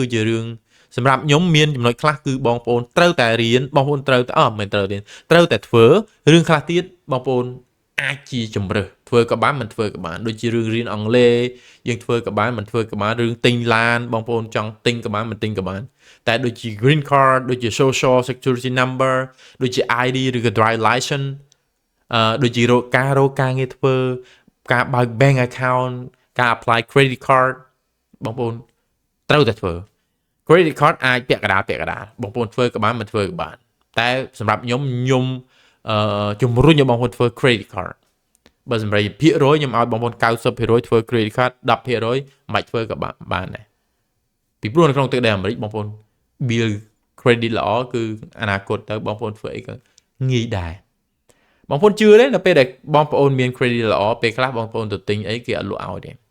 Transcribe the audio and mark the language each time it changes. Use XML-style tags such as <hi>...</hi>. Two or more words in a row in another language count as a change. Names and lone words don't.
<km>គឺជារឿងសម្រាប់ខ្ញុំមានចំណុចខ្លះគឺបងប្អូនត្រូវតែរៀនបងប្អូនត្រូវតែមិនត្រូវរៀនត្រូវតែធ្វើរឿងខ្លះទៀតបងប្អូនអាចជាជំរើសធ្វើក៏បានមិនធ្វើក៏បានដូចជារឿងរៀនអង់គ្លេស យើងធ្វើក៏បានមិនធ្វើក៏បានរឿងទិញឡានបងប្អូនចង់ទិញក៏បានមិនទិញក៏បានតែដូចជា</km> <en>green card</en> <km>ដូចជា</km> <en>social security number</en> <km>ដូចជា ID ឬក៏</km> <en>drive license</en> <km>ដូចជាការងារធ្វើការបើក</km> <en>bank account</en> <km>ការ</km> <en>apply credit card</en> <km>បងប្អូនត្រូវតែធ្វើ</km> <en>credit card</en> <km>អាចពាក់ក ណ្ដាលបងប្អូនធ្វើក៏បានមិនធ្វើក៏បានតែសម្រាប់ខ្ញុំជំរុញឲ្យបងប្អូនធ្វើ</km> <en>credit card</en> <km>បើសម្រាប់ភាគរយខ្ញុំឲ្យបងប្អូន 90% ធ្វើ</km> <en>credit card</en> <km>10% មិនបាច់ធ្វើក៏បានដែរពីព្រោះនៅក្នុងទឹកដីអាមេរិកបងប្អូន</km> <en>bill credit</en> <km>ល្អគឺអនាគតទៅបងប្អូនធ្វើអីក៏ងាយដែរបងប្អូនជឿទេនៅពេលដែលបងប្អូនមាន credit ល្អពេលខ្លះបងប្អូនទៅទិញអីគេអត់លក់ឲ្យទេ</km>